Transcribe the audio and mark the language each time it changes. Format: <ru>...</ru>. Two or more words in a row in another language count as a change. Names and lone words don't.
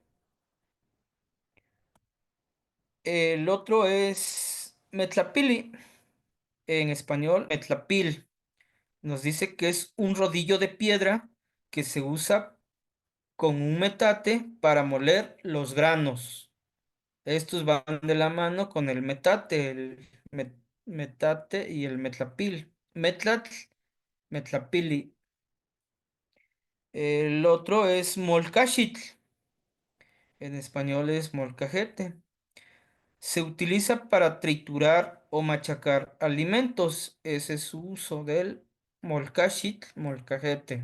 <es>El otro es metlapili, en español metlapil. Nos dice que es un rodillo de piedra que se usa con un metate para moler los granos. Estos van de la mano con el metate, metate y el metlapil.</es> <nhe>Metlatl, metlapili.</nhe> <es>El otro es molcachitl, en español es molcajete. Se utiliza para triturar o machacar alimentos. Ese es su uso del molcachitl, molcajete.</es>